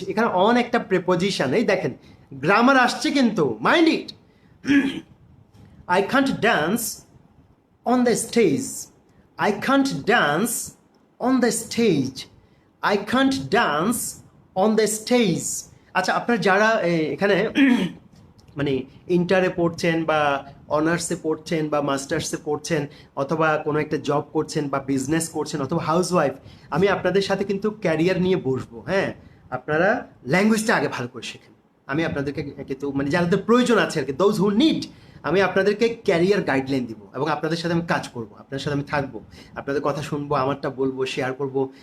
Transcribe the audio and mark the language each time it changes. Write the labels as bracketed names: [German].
[Bangla] এখানে অন একটা প্রেপোজিশন, এই দেখেন গ্রামার আসছে কিন্তু, [English] Mind it. I can't dance on the stage. I can't dance on the stage. I can't dance on the stage. [Bangla] আচ্ছা, আপনার যারা এখানে মানে ইন্টারে পড়ছেন বা অনার্সে পড়ছেন বা মাস্টার্সে পড়ছেন অথবা কোনো একটা জব করছেন বা বিজনেস করছেন অথবা হাউসওয়াইফ, আমি আপনাদের সাথে কিন্তু ক্যারিয়ার নিয়ে বসবো। হ্যাঁ, আপনারা ল্যাঙ্গুয়েজটা আগে ভালো করে শেখেন। আমি আপনাদেরকে কিন্তু মানে যাদের প্রয়োজন আছে আর কি, [English] those who need, [Bangla] আমি আপনাদেরকে ক্যারিয়ার গাইডলাইন দিব এবং আপনাদের সাথে আমি কাজ করব, আপনাদের সাথে আমি থাকবো, আপনাদের কথা শুনবো, আমারটা বলবো, শেয়ার করব।